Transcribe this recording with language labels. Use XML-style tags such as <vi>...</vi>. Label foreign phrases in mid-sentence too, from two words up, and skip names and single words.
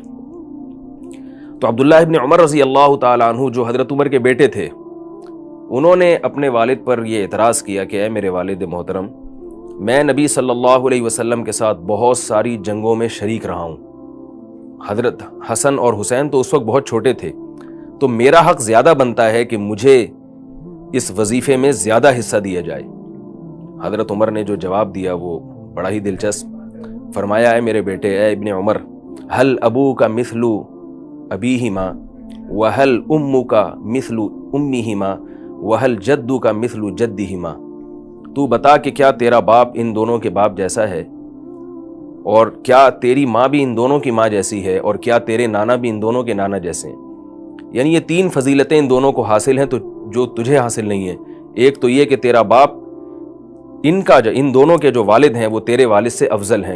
<ur>تو عبداللہ ابن عمر رضی اللہ تعالیٰ عنہ جو حضرت عمر کے بیٹے تھے، انہوں نے اپنے والد پر یہ اعتراض کیا کہ اے میرے والد محترم، میں نبی صلی اللہ علیہ وسلم کے ساتھ بہت ساری جنگوں میں شریک رہا ہوں، حضرت حسن اور حسین تو اس وقت بہت چھوٹے تھے، تو میرا حق زیادہ بنتا ہے کہ مجھے اس وظیفے میں زیادہ حصہ دیا جائے۔ حضرت عمر نے جو جواب دیا وہ بڑا ہی دلچسپ، فرمایا اے میرے بیٹے، اے ابن عمر،</ur> <ar>هل أبوك مثل أبيهما وهل أمك مثل أمهما وهل جدك مثل جدهما.</ar> <ur>تو بتا کہ کیا تیرا باپ ان دونوں کے باپ جیسا ہے، اور کیا تیری ماں بھی ان دونوں کی ماں جیسی ہے، اور کیا تیرے نانا بھی ان دونوں کے نانا جیسے ہیں. یعنی یہ 3 فضیلتیں ان دونوں کو حاصل ہیں تو جو تجھے حاصل نہیں ہے. ایک تو یہ کہ تیرا باپ ان دونوں کے جو والد ہیں وہ تیرے والد سے افضل ہیں.</ur>